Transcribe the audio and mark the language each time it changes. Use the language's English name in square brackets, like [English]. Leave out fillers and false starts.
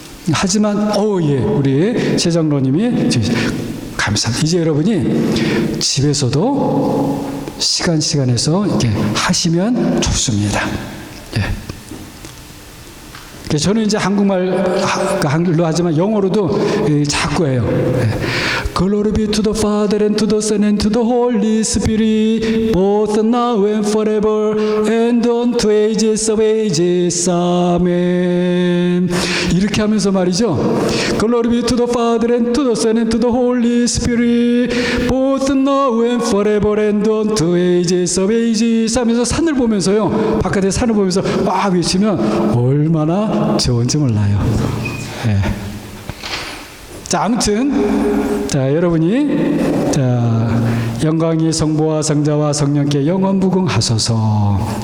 [Korean] 하지만 예, 우리 최장로님이 감사합니다. 이제 여러분이 집에서도 시간에서 이렇게 하시면 좋습니다. 예. 저는 이제 한글로 하지만 영어로도 자꾸 해요. [English] Glory be to the Father and to the Son and to the Holy Spirit, both now and forever, and unto ages of ages. [Korean] Amen. 이렇게 하면서 말이죠. [English] Glory be to the Father and to the Son and to the Holy Spirit, both now and forever, and unto ages of ages. [Korean] 하면서 산을 보면서요. 바깥에 산을 보면서 막 외치면 얼마나 좋은지 몰라요. 네. 자, 아무튼 여러분이 영광이 성부와 성자와 성령께 영원무궁하소서.